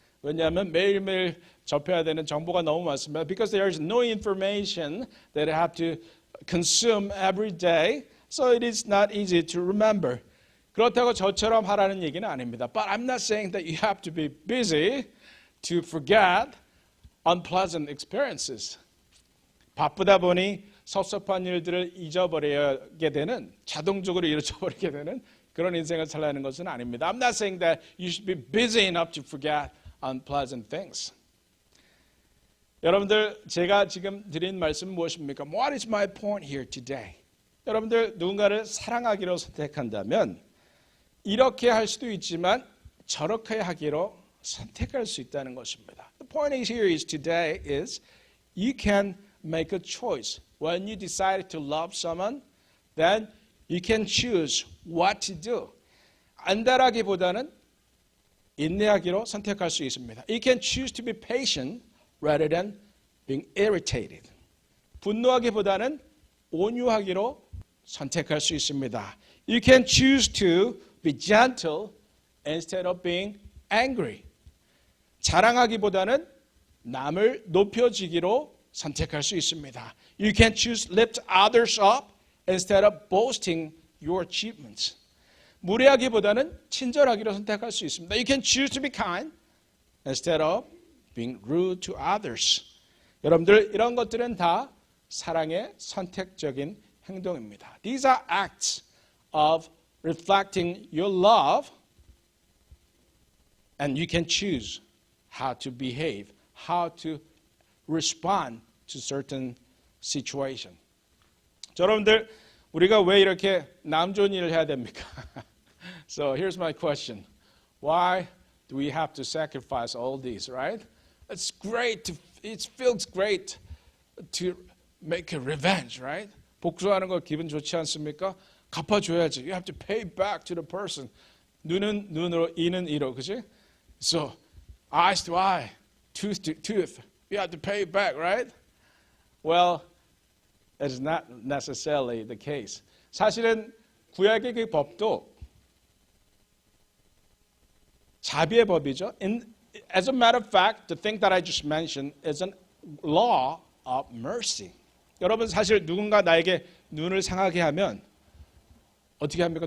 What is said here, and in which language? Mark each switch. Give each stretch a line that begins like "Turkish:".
Korean: 왜냐하면 매일매일 접해야 되는 정보가 너무 많습니다.
English: Because there is no information that I have to consume every day. So it is not easy to remember.
Korean: 그렇다고 저처럼 하라는 얘기는 아닙니다.
English: But I'm not saying that you have to be busy to forget unpleasant experiences.
Korean: 바쁘다 보니 섭섭한 일들을 잊어버리게 되는, 자동적으로 잊어버리게 되는 그런 인생을 살라는 것은 아닙니다.
English: I'm not saying that you should be busy enough to forget unpleasant things.
Korean: 여러분들, 제가 지금 드린 말씀은 무엇입니까?
English: What is my point here today?
Korean: 여러분들, 누군가를 사랑하기로 선택한다면 이렇게 할 수도 있지만 저렇게 하기로 선택할 수 있다는 것입니다.
English: The point here is today is you can make a choice. When you decide to love someone, then you can choose what to do.
Korean: 안달하기보다는 인내하기로 선택할 수 있습니다.
English: You can choose to be patient rather than being irritated.
Korean: 분노하기보다는 온유하기로 선택할 수 있습니다.
English: You can choose to be gentle instead of being angry.
Korean: 자랑하기보다는 남을 높여주기로 선택할 수 있습니다.
English: You can choose to lift others up instead of boasting your achievements.
Korean: 무례하기보다는 친절하기로 선택할 수 있습니다.
English: You can choose to be kind instead of being rude to others.
Korean: 여러분들, 이런 것들은 다 사랑의 선택적인 행동입니다.
English: These are acts of reflecting your love, and you can choose how to behave, how to respond to certain situation.
Korean: 여러분들, 우리가 왜 이렇게 남 좋은 일을 해야 됩니까?
English: So here's my question. Why do we have to sacrifice all these, right? It's great it feels great to make a revenge, right?
Korean: 복수하는 거 기분 좋지 않습니까? 갚아줘야지.
English: You have to pay back to the person.
Korean: 눈은 눈으로, 이는 이로, 그치?
English: So, eyes to eye, tooth to tooth. You have to pay back, right? Well, that is not necessarily the case.
Korean: 사실은 구약의 그 법도 자비의 법이죠.
English: As a matter of fact, the thing that I just mentioned is a law of mercy.
Korean: 여러분, 사실 누군가 나에게 눈을 상하게 하면 어떻게 합니까?